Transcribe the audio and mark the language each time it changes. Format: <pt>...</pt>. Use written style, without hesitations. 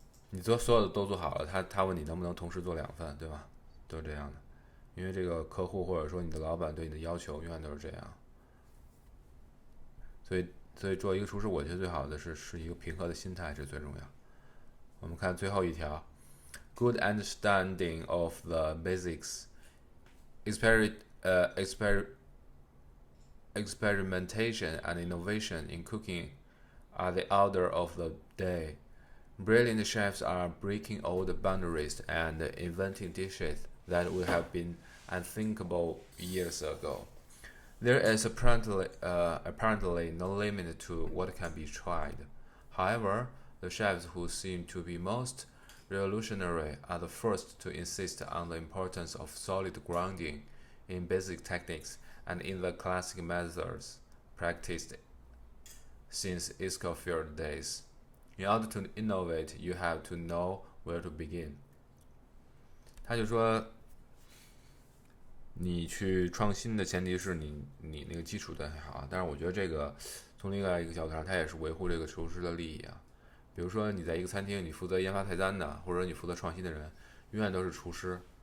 <zh>你所有的都做好了，他问你能不能同时做2份，对吧？都是这样的，因为这个客户或者说你的老板对你的要求永远都是这样。所以做一个厨师，我觉得最好的是一个平和的心态，这最重要。我们看最后一条。</zh> <en>Good understanding of the basics, experimentation and innovation in cooking are the order of the day. Brilliant chefs are breaking old boundaries and inventing dishes that would have been unthinkable years ago. There is apparently no limit to what can be tried. However, the chefs who seem to be most revolutionary are the first to insist on the importance of solid grounding in basic techniques and in the classic methods practiced since Escoffier days. In order to innovate, you have to know where to begin.</en> <zh>他就说，你去创新的前提是你那个基础得好，但是我觉得这个从另外一个角度上，它也是维护这个厨师的利益啊。比如说你在一个餐厅，你负责研发菜单的，或者你负责创新的人，永远都是厨师。</zh>